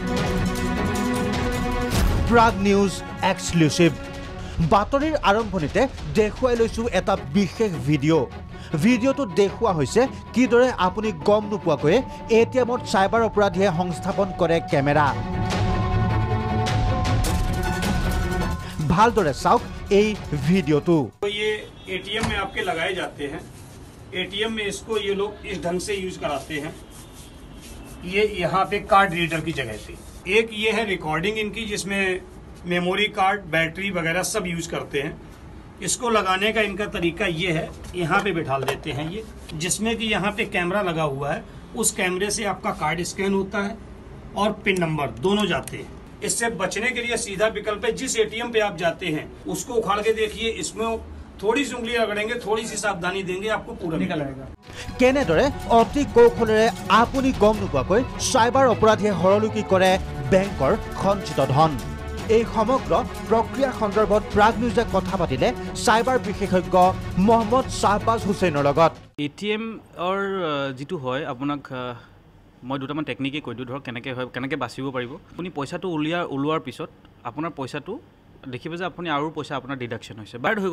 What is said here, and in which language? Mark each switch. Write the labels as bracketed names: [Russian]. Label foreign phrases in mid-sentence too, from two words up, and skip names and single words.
[Assamese] প্ৰাগ নিউজ এক্সক্লুসিভ বাতৰিৰ আৰম্ভণিতে দেখুৱাই লৈছো এটা বিশেষ ভিডিঅ'টো দেখুৱা হৈছে কিদৰে আপুনি গম নোপোৱাকৈ এটিএমত সাইবাৰ অপৰাধীয়ে সংস্থাপন কৰে কেমেৰা ভালদৰে চাওক এই ভিডিঅ'টো [Hindi] ये एटीएम में आपके लगाए जाते हैं एटीएम में इसको ये लोग इस ढंग से यूज कराते हैं ये यहाँ पे कार्ड रीडर की जगह पे एक ये है रिकॉर्डिंग इनकी जिसमें मेमोरी कार्ड बैटरी वगैरह सब यूज करते हैं इसको लगाने का इनका तरीका ये है यहाँ पे बिठा देते हैं ये जिसमें कि यहाँ पे कैमरा लगा हुआ है उस कैमरे से आपका कार्ड स्कैन होता है और पिन नंबर दोनों जाते हैं इससे बचने के लिए सीधा विकल्प है जिस एटीएम पे आप जाते हैं उसको उखाड़ के देखिए इसमें थोड़ी सी उंगली रगड़ेंगे थोड़ी सी सावधानी देंगे आपको पूरा निकल आएगा [Assamese] কেনেদৰে অতি কৌশলেৰে আপুনি গম নোপোৱাকৈ সাইবাৰ অপৰাধীয়ে হৰলুকি কৰে বেংকৰ সঞ্চিত ধন এই সমগ্ৰ প্ৰক্ৰিয়া সন্দৰ্ভত প্ৰাগ নিউজে কথা পাতিলে সাইবাৰ বিশেষজ্ঞ মোহাম্মদ শাহবাজ হুছেইনৰ লগত এটিএম অৰ যেটো হয় আপোনাক মই দুটামান টেকনিকে কৈ দিওঁ ধৰক কেনেকৈ বাচিব পাৰিব আপুনি পইচাটো ওলোৱাৰ পিছত আপোনাৰ পইচাটো দেখিব যে আপুনি আৰু পইচা আপোনাৰ ডিডাকশ্যন হৈছে বাৰ্ড হৈ